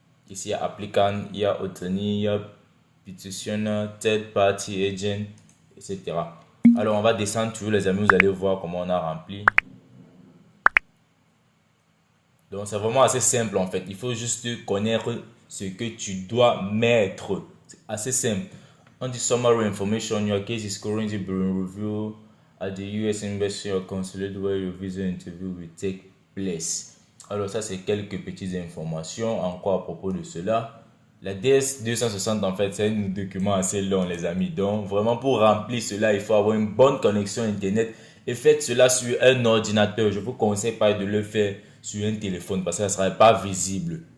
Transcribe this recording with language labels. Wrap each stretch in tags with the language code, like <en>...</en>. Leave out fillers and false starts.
<fr>Ici, il y a applicant, il y a attorney, il y a petitioner, third party agent, etc. Alors, on va descendre toujours, les amis, vous allez voir comment on a rempli. Donc, c'est vraiment assez simple en fait. Il faut juste connaître ce que tu dois mettre. C'est assez simple. On dit</fr> <en>summary information, your case is currently being reviewed at the US Embassy or Consulate where your visa interview will take place.</en> <fr>Alors ça, c'est quelques petites informations encore à propos de cela. La DS260 en fait, c'est un document assez long les amis. Donc vraiment pour remplir cela, il faut avoir une bonne connexion internet. Et faites cela sur un ordinateur. Je ne vous conseille pas de le faire sur un téléphone parce que ça ne sera pas visible.</fr>